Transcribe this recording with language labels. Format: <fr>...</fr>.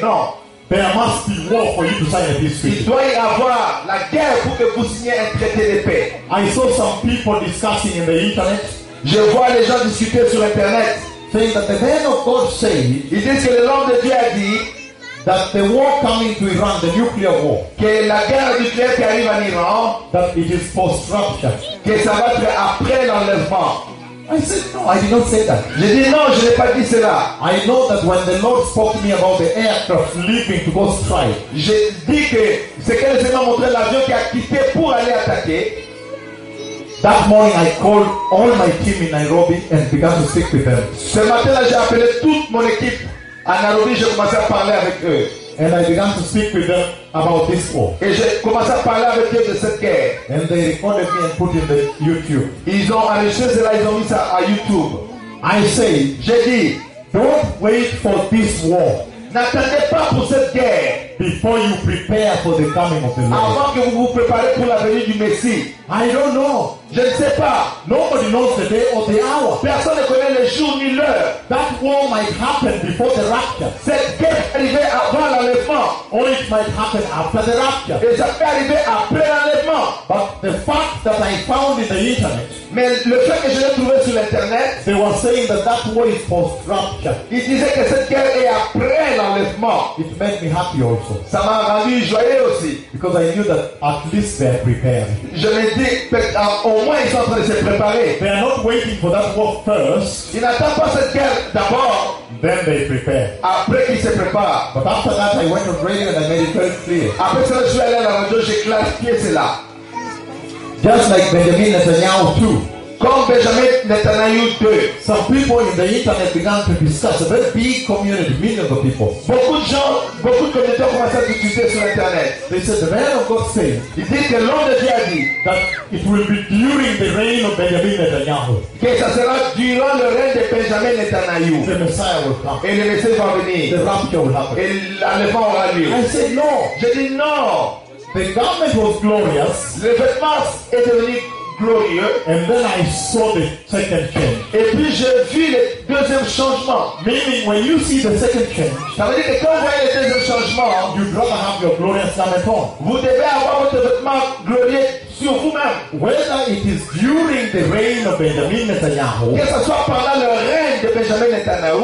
<fr>Non.</fr> <en>There must be war for you to sign a peace treaty.</en> <fr>Il doit y avoir la guerre pour que vous signiez un traité de paix.</fr> <en>I saw some people discussing in the internet.</en> <fr>Je vois les gens discuter sur internet.</fr> <en>Saying that the man of God said.</en> <fr>Ils disent que le nom de Dieu a dit.</fr> <en>That the war coming to Iran, the nuclear war,</en> <fr>que la guerre nucléaire qui arrive en Iran,</fr> <en>that it is post-rupture,</en> <fr>que ça va être après l'enlèvement.</fr> <en>I said no, I did not say that.</en> <fr>Je dis non, je n'ai pas dit cela.</fr> <en>I know that when the Lord spoke to me about the aircraft leaving to go strike,</en> <fr>je dis que c'est que le Seigneur montré l'avion qui a quitté pour aller attaquer.</fr> <en>That morning I called all my team in Nairobi and began to speak with them.</en> <fr>Ce matin là, j'ai appelé toute mon équipe. À Nairobi, j'ai commencé à parler avec eux.</fr> <en>And I began to speak with them about this war.</en> <fr>Et j'ai commencé à parler avec eux de cette guerre.</fr> <en>And they recorded me and put it on YouTube.</en> <fr>Ils ont enregistré cela, ils ont mis ça à YouTube.</fr> <en>I say,</en> <fr>j'ai dit,</fr> <en>don't wait for this war.</en> <fr>N'attendez pas pour cette guerre.</fr> <en>Before you prepare for the coming of the Lord.</en> <fr>Avant que vous vous préparez pour la venue du Messie.</fr> <en>I don't know.</en> <fr>Je ne sais pas.</fr> <en>Nobody knows the day or the hour.</en> <fr>Personne ne connaît le jour ni l'heure.</fr> <en>That war might happen before the rapture.</en> <fr>Cette guerre peut arriver avant l'enlèvement.</fr> <en>Or it might happen after the rapture.</en> <fr>Et ça peut arriver après l'enlèvement.</fr> <en>But the fact that I found in the internet.</en> <fr>Mais le fait que je l'ai trouvé sur l'internet,</fr> <en>they were saying that that war is post rapture.</en> <fr>Ils disaient que cette guerre est après l'enlèvement.</fr> <en>It made me happy also.</en> <fr>Ça m'a rendu joyeux aussi.</fr> <en>Because I knew that at least they are prepared.</en> <fr>Je me dis, au moins ils sont en train de se préparer.</fr> <en>They are not waiting for that war first.</en> <fr>Ils n'attendent pas cette guerre d'abord.</fr> <en>Then they prepare.</en> <fr>Après qu'ils se préparent.</fr> <en>But after that, I went on radio and I made it very clear.</en> <fr>Après cela, je suis allé à la radio, j'ai clarifié cela.</fr> <en>Just like Benjamin Netanyahu too.</en> <fr>Comme Benjamin Netanyahu too.</fr> <en>Some people in the internet began to discuss a very big community, millions of people.</en> <fr>Beaucoup de gens, beaucoup de communautés ont commencé à discuter sur internet.</fr> <en>They said the man of God said,</en> <fr>il dit que l'homme de Dieu a dit,</fr> <en>that it will be during the reign of Benjamin Netanyahu.</en> <fr>Que ça sera durant le règne de Benjamin Netanyahu.</fr> <en>The Messiah will come.</en> <fr>Et le Messie va venir.</fr> <en>The rapture will happen.</en> <fr>Et l'enlèvement aura lieu.</fr> <en>I said no.</en> <fr>Je dis non.</fr> <en>The garment was glorious.</en> <fr>Le vêtement est devenu glorieux.</fr> <en>And then I saw the second change.</en> <fr>Et puis j'ai vu le deuxième changement.</fr> <en>Meaning when you see the second change,</en> <fr>ça veut dire que quand vous voyez le deuxième changement,</fr> <en>you don't have your glorious garment on.</en> <fr>Vous devez avoir votre vêtement glorieux sur vous-même.</fr> <en>Whether it is during the reign of Benjamin Netanyahu,</en> <fr>que ce soit pendant le règne de Benjamin Netanyahu,</fr>